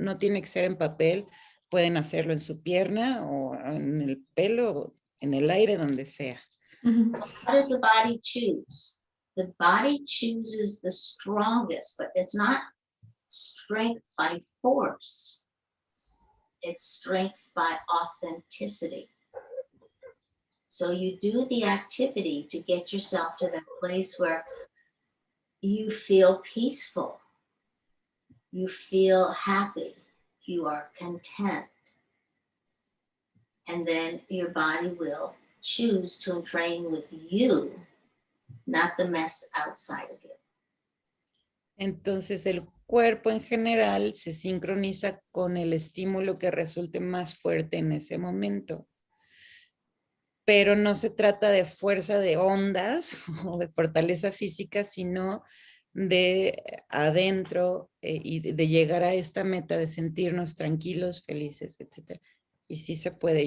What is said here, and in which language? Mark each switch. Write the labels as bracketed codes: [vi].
[es] No tiene que ser en papel, pueden hacerlo en su pierna o en el pelo o en el aire, donde sea. [en] What does the body choose? The body chooses the strongest, but it's not strength by force. It's strength by authenticity. So you do the activity to get yourself to that place where you feel peaceful, you feel happy, you are content. And then your body will choose to entrain with you, not the mess outside of you. [es] Entonces el cuerpo en general se sincroniza con el estímulo que resulte más fuerte en ese momento. Pero no se trata de fuerza de ondas o de fortaleza física, sino de adentro y de llegar a esta meta de sentirnos tranquilos, felices, etc. Y sí se puede.